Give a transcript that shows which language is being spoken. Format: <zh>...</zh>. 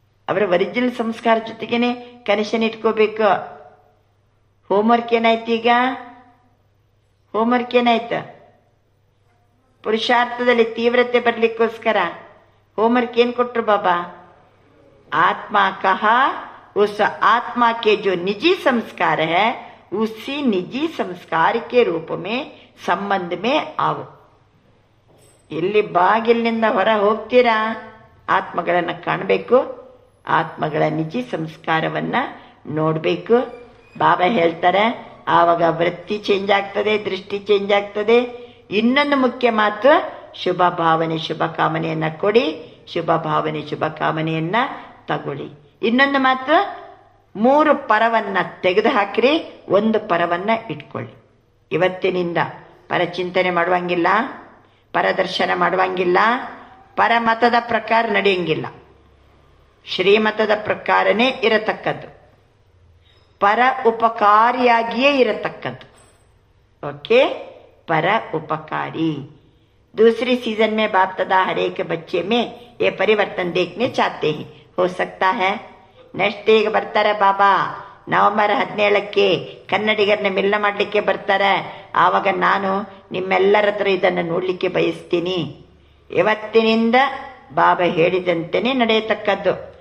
<kn>ಅವರ ಒರಿಜಿನಲ್ ಸಂಸ್ಕಾರ ಜೊತೆಗೇನೆ ಕನೆಕ್ಷನ್ ಇಟ್ಕೋಬೇಕು. ಹೋಮ್ವರ್ಕ್ ಏನಾಯ್ತು? ಈಗ ಹೋಮ್ವರ್ಕ್ ಏನಾಯ್ತು? ಪುರುಷಾರ್ಥದಲ್ಲಿ ತೀವ್ರತೆ ಬರ್ಲಿಕ್ಕೋಸ್ಕರ ಹೋಮ್ವರ್ಕ್ ಏನ್ ಕೊಟ್ರು ಬಾಬಾ?</kn> <hi>आत्मा कहा उस आत्मा के जो निजी संस्कार है उसी निजी संस्कार के रूप में संबंध में आओ.</hi> <kn>ಇಲ್ಲಿ ಬಾಗಿಲಿನಿಂದ ಹೊರ ಹೋಗ್ತೀರಾ, ಆತ್ಮಗಳನ್ನ ಕಾಣಬೇಕು, ಆತ್ಮಗಳ ನಿಜಿ ಸಂಸ್ಕಾರವನ್ನ ನೋಡ್ಬೇಕು. ಬಾಬಾ ಹೇಳ್ತಾರೆ, ಆವಾಗ ವೃತ್ತಿ ಚೇಂಜ್ ಆಗ್ತದೆ, ದೃಷ್ಟಿ ಚೇಂಜ್ ಆಗ್ತದೆ. ಇನ್ನೊಂದು ಮುಖ್ಯ ಮಾತು, ಶುಭ ಭಾವನೆ ಶುಭ ಕಾಮನೆಯನ್ನ ಕೊಡಿ, ಶುಭ ಭಾವನೆ ಶುಭ ಕಾಮನೆಯನ್ನ ತಗೊಳ್ಳಿ. ಇನ್ನೊಂದು ಮಾತು, 3 ಪರವನ್ನ ತೆಗೆದು ಹಾಕ್ರಿ, 1 ಪರವನ್ನ ಇಟ್ಕೊಳ್ಳಿ. ಇವತ್ತಿನಿಂದ ಪರಚಿಂತನೆ ಮಾಡುವಂಗಿಲ್ಲ, ಪರದರ್ಶನ ಮಾಡುವಂಗಿಲ್ಲ, ಪರಮತದ ಪ್ರಕಾರ ನಡೆಯಂಗಿಲ್ಲ. ಶ್ರೀಮತದ ಪ್ರಕಾರನೇ ಇರತಕ್ಕದ್ದು, ಪರ ಉಪಕಾರಿಯಾಗಿಯೇ ಇರತಕ್ಕದ್ದು.</kn> <hi>ओके, पर उपकारी. दूसरी सीजन में बाप दादा हर एक बच्चे में ये परिवर्तन देखने चाहते हैं. हो सकता है</hi> <kn>ನೆಕ್ಸ್ಟ್ ಈಗ ಬರ್ತಾರೆ ಬಾಬಾ ನವೆಂಬರ್ 17ಕ್ಕೆ ಕನ್ನಡಿಗರನ್ನ ಮಿಲನ ಮಾಡಲಿಕ್ಕೆ ಬರ್ತಾರೆ. ಆವಾಗ ನಾನು ನಿಮ್ಮೆಲ್ಲರ ಹತ್ರ ಇದನ್ನು ನೋಡ್ಲಿಕ್ಕೆ ಬಯಸ್ತೀನಿ. ಇವತ್ತಿನಿಂದ ಬಾಬಾ ಹೇಳಿದಂತೆಯೇ ನಡೆಯತಕ್ಕದ್ದು.</kn>